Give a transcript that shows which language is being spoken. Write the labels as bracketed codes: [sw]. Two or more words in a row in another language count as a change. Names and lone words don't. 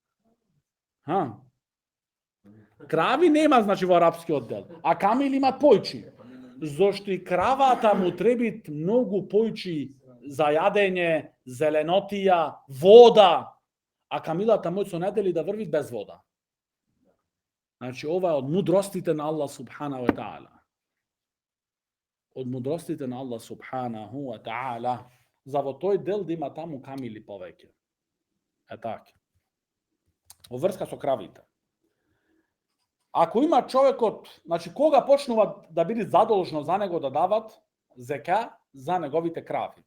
[mk] Крави нема, значи, во арапскиот дел, а камили имат појчи. Зошто и кравата му требит многу појчи за јадење, зеленотија, вода, а камилата мој со недели да врви без вода. Значи, ова е од мудростите на Аллах [ar] سبحانه وتعالى. [mk] За во тој дел да има таму камили повеќе. така. Во врска со кравите. Ако има човекот, значи кога почнува да биде задолжно за него да дават зека за неговите крави?